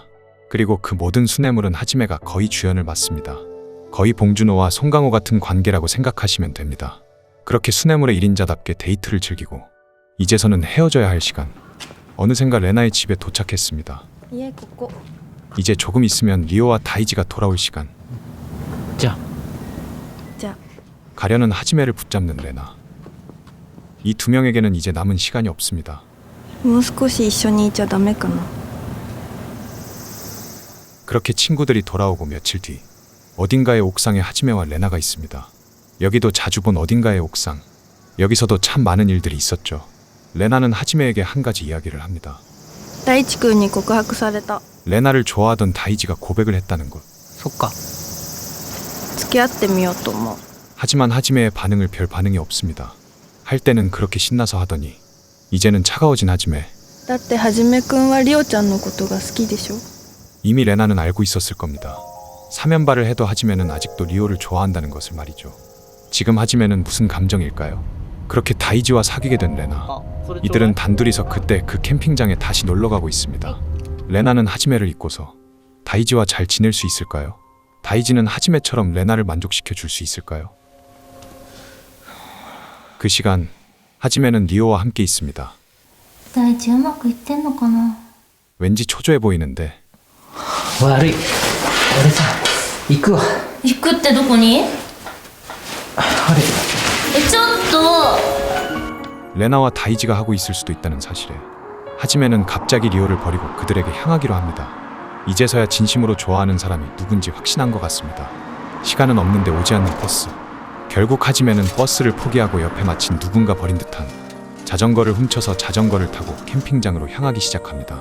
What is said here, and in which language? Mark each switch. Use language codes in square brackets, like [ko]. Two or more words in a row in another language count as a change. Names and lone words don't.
[ko] 그리고 그 모든 수뇌물은 하지메가 거의 주연을 맡습니다. 거의 봉준호와 송강호 같은 관계라고 생각하시면 됩니다. 그렇게 수뇌물의 1인자답게 데이트를 즐기고 이제서는 헤어져야 할 시간. 어느샌가 레나의 집에 도착했습니다. [ja] 家ここ [ko] 이제 조금 있으면 리오와 다이지가 돌아올 시간. [ja] じゃあじゃあ [ko] 가려는 하지메를 붙잡는 레나. 이 두 명에게는 이제 남은 시간이 없습니다. [ja] もう少し一緒にいちゃダメかな [ko] 그렇게 친구들이 돌아오고 며칠 뒤 어딘가의 옥상에 하지메와 레나가 있습니다. 여기도 자주 본 어딘가의 옥상. 여기서도 참 많은 일들이 있었죠. 레나는 하지메에게 한 가지 이야기를 합니다. [ja] 大地君に告白された [ko] 레나를 좋아하던 다이지가 고백을 했다는 것. [ja] そっか。付き合ってみようと思う [ko] 하지만 하지메의 반응을 별 반응이 없습니다. 할 때는 그렇게 신나서 하더니 이제는 차가워진 하지메. [ja] だってはじめくんはリオちゃんのことが好きでしょ [ko] 이미 레나는 알고 있었을 겁니다. 사면발을 해도 하지메는 아직도 리오를 좋아한다는 것을 말이죠. 지금 하지메는 무슨 감정일까요? 그렇게 다이지와 사귀게 된 레나. 이들은 단둘이서 그때 그 캠핑장에 다시 놀러가고 있습니다. 레나는 하지메를 잊고서 다이지와 잘 지낼 수 있을까요? 다이지는 하지메처럼 레나를 만족시켜 줄 수 있을까요? 그 시간 하지메는 리오와 함께 있습니다. [ja] 大地うまくいってんのかな。 [ko] 왠지 초조해 보이는데 [ja] 悪い俺さ行くわ行くってどこに？あれちょっと。 [ko] 레나와 다이지가 하고 있을 수도 있다는 사실에 하지메는 갑자기 리오를 버리고 그들에게 향하기로 합니다. 이제서야 진심으로 좋아하는 사람이 누군지 확신한 것 같습니다. 시간은 없는데 오지 않는 버스. 결국 하지메는 버스를 포기하고 옆에 마침 누군가 버린 듯한 자전거를 훔쳐서 자전거를 타고 캠핑장으로 향하기 시작합니다.